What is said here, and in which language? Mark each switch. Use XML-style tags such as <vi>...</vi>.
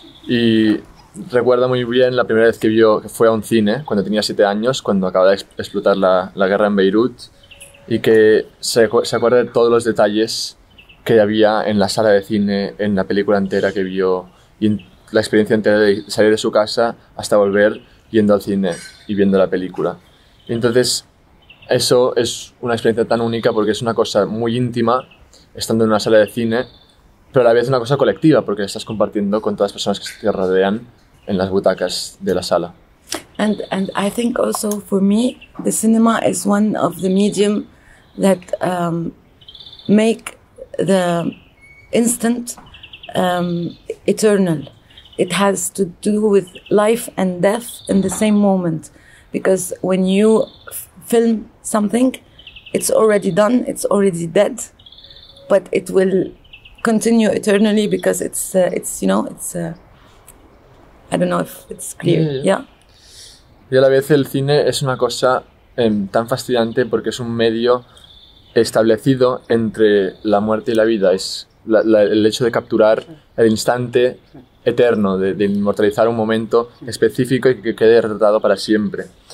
<es>Y recuerdo muy bien la primera vez que fue a un cine, cuando tenía 7 años, cuando acababa de explotar la guerra en Beirut, y que se acuerda de todos los detalles que había en la sala de cine, en la película entera que vio, y en la experiencia entera de salir de su casa hasta volver yendo al cine y viendo la película. Y entonces eso es una experiencia tan única porque es una cosa muy íntima, estando en una sala de cine, pero a la vez una cosa colectiva porque estás compartiendo con todas las personas que te rodean en las butacas de la sala.</es> <en>And I think also for me, the cinema is one of the medium that make the instant eternal. It has to do with life and death in the same moment, because when you film something, it's already done, it's already dead, but it will continue eternally because it's you know, it's I don't know if it's clear. Yeah.</en> <es>Y a la vez el cine es una cosa tan fascinante porque es un medio establecido entre la muerte y la vida. Es el hecho de capturar el instante eterno, de inmortalizar un momento específico y que quede retratado para siempre.</es>